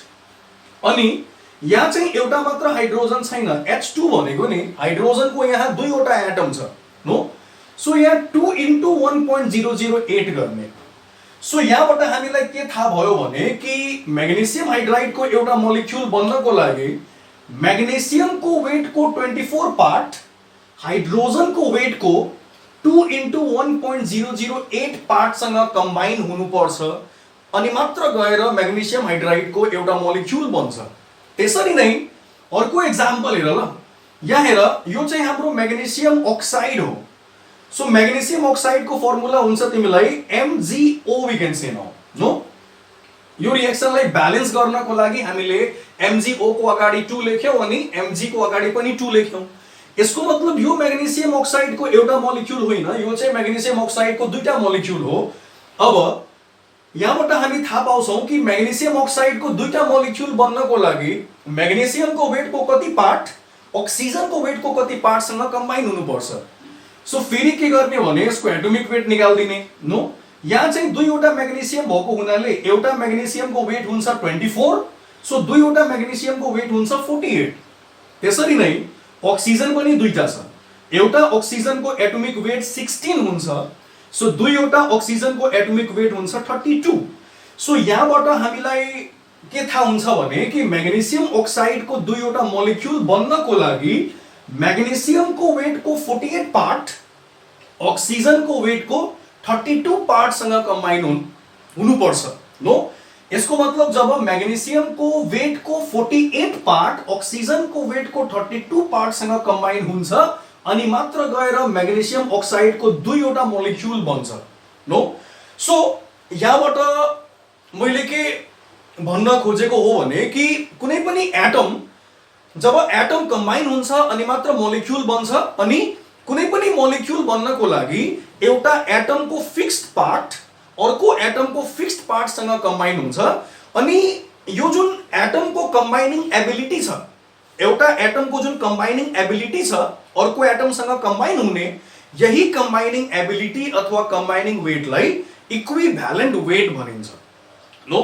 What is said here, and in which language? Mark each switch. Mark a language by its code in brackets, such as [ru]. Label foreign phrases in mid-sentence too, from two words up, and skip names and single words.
[ne] अनि यहाँ चाहिँ एउटा मात्र हाइड्रोजन छैन. H2 भनेको नि हाइड्रोजन को यहाँ दुईवटा एटम छ. नो, सो यहाँ 2 into 1.008 गर्ने. सो यहाँबाट हामीलाई के थाहा भयो भने कि [en] magnesium hydride [ne] को एउटा मोलिक्युल बन्नको लागि मैग्नीशियम को वेट को 24 पार्ट, हाइड्रोजन को वेट को 2 into 1.008 पार्ट सँग कम्बाइन हुनुपर्छ अनि मात्र गएर [en] magnesium hydride [ne] को एउटा मोलिक्युल बन्छ. त्यसरी नै अर्को एक्जाम्पल हेर ल. यहाँ हेर, यो चाहिँ हाम्रो [en] magnesium oxide [ne] हो. सो [en] magnesium oxide [ne] को फर्मुला हुन्छ तिमीलाई MgO [en] we can say now. [ne] नो, यो रिएक्सनलाई ब्यालेन्स गर्नको लागि हामीले MgO को अगाडि 2 लेख्यौं अनि Mg को अगाडि पनि 2 लेख्यौं. यसको मतलब यो [en] magnesium oxide [ne] को एउटा मोलिक्युल होइन, यो चाहिँ [en] magnesium oxide [ne] को दुईटा मोलिक्युल हो. अब यहाँबाट हामी थाहा पाउँछौं कि [en] magnesium oxide [ne] को दुईटा मोलिक्युल बन्नको लागि मैग्नीशियम को वेट को कति पार्ट, ऑक्सिजन को वेट को कति पार्ट सँग कम्बाइन हुनुपर्छ. सो फेरि के गर्ने भने यसको एटोमिक वेट निकाल्दिने. नो, यहाँ चाहिँ दुईवटा मैग्नीशियम भएको हुनाले एउटा मैग्नीशियम को वेट हुन्छ 24. सो दुईवटा मैग्नीशियम को वेट हुन्छ 48. त्यसरी नै ऑक्सिजन पनि दुईटा छ. एउटा ऑक्सिजन को एटोमिक वेट 16 हुन्छ. सो दुईवटा ऑक्सिजन को एटोमिक वेट हुन्छ 32. सो यहाँबाट हामीलाई के थाहा हुन्छ भने कि [en] magnesium oxide [ne] को दुईवटा मोलिक्युल बन्नको लागि मैग्नीशियम को वेट को 48 पार्ट, ऑक्सीजन को वेट को 32 पार्ट सँग कम्बाइन हुनुपर्छ. नो, इसको मतलब जब मैग्नीशियम को वेट को 48 पार्ट, ऑक्सीजन को वेट को 32 पार्ट सँग कम्बाइन हुन्छ अनि मात्र गएर म्याग्नेसियम अक्साइडको दुईवटा मोलिक्युल बन्छ नो। सो यहाँबाट मैले के भन्न खोजेको हो भने कि कुनै पनि एटम जब एटम कम्बाइन हुन्छ अनि मात्र मोलिक्युल बन्छ, अनि कुनै पनि मोलिक्युल बन्नको लागि एउटा एटमको [en] fixed part [ne] अर्को एटमको फिक्स्ड पार्टसँग कम्बाइन हुन्छ, अनि यो जुन एटमको [en] combining ability [ne] छ, एउटा एटमको जुन [en] combining ability [ne] छ अर्को एटमसँग कम्बाइन हुने, यही [en] combining ability [ne] अथवा कम्बाइनिङ वेटलाई [en] equivalent weight [ne] भनिन्छ नो।